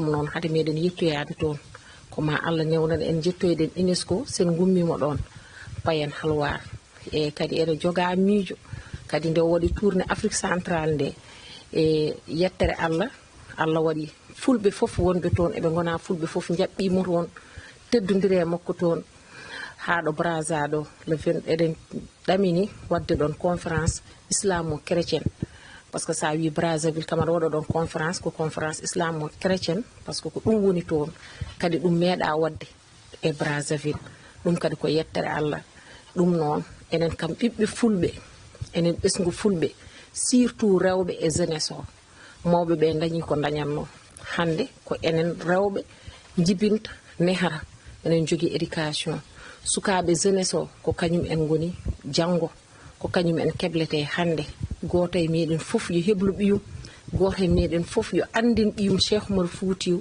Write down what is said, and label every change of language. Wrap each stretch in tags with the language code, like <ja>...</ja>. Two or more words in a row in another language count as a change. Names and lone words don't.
<ff>mo noon hade meɗen yettoyade toon koma Allah newnan en jettoyden UNESCO sen gummimo ɗon payen halwar e kadi ene joga miijo kadi nde waɗi</ff> <fr>tourné Afrique centrale</fr> <ff>nde e yettere Allah waɗi fulɓe foof wonɓe toon eɓe gona fulɓe foof jaɓɓimo toon teddodiri e makko toon haɗo Brazza ɗo le 20 eɗen ɗamini wadde ɗon</ff> <fr>conférence islamo-chrétienne par ce que</fr> <ff>sa wi Brazzaville kamara waɗa ɗon conférence ko</ff> <fr>conférence islamo-chrétienne par ce que</fr> <ff>ko ɗum woni toon kadi ɗum meeɗa wadde e Brazzaville ɗum kadi ko yettere Allah ɗum noon enen kam ɓiɓɓe fulɓe enen ɓesgu fulɓe surtout rewɓe e jeunesse o mawɓe ɓe dañi ko dañatno hande ko enen rewɓe jibinta nehara enen jogui éducation sukaɓe jeunesse o ko kañum en goni janggo ko kañum en keblete hande goto e meɗen foof yo heblu ɓiyum goto e meɗen foof yo andin ɓiyum Cheikh Oumarul Foutiyou</ff>